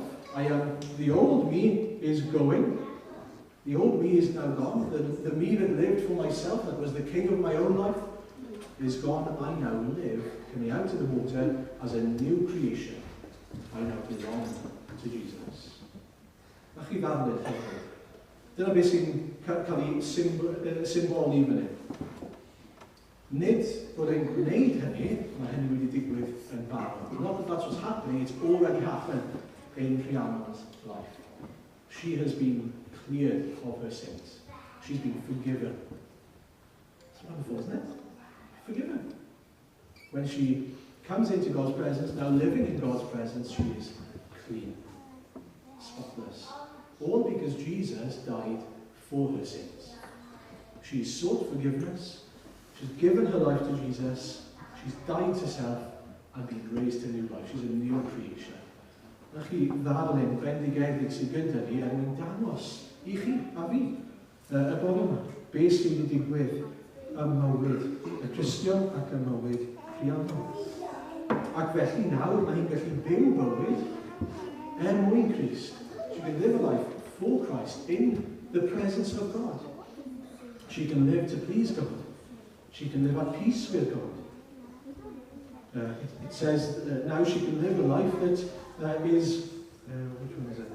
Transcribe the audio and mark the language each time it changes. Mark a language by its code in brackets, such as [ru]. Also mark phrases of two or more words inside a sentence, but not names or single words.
[en] I am, the old me is going, the old me is now gone, the me that lived for myself, that was the king of my own life, is gone. I now live coming out of the water as a new creation. I now belong to Jesus. [cy] Na chi ddadl eich eich. Dyna beth sy'n cael ei symboli fan hyn. Nid bod e'n gwneud hynny, mae hynny wedi digwydd yn barod. [en] Not that that's what's happening, it's already happened in Rhiannon's life. She has been cleared of her sins. She's been forgiven. It's wonderful, isn't it? Forgiven. When she comes into God's presence, now living in God's presence, she is clean, spotless. All because Jesus died for her sins. She's sought forgiveness. She's given her life to Jesus. She's died to self and been raised to new life. She's a new creation. [cy] Na chi ddarlun bendigedig sydd gyda ni er mwyn dangos i chi a fi y bore yma. Be sydd wedi digwydd ym mywyd y Cristion ac ym mywyd Rhiannon. Ac felly nawr mae hi'n gallu byw bywyd mwyn Christ. [en] She can live a life for Christ in the presence of God. She can live to please God. She can live at peace with God. It says now she can live a life that is, which one is it?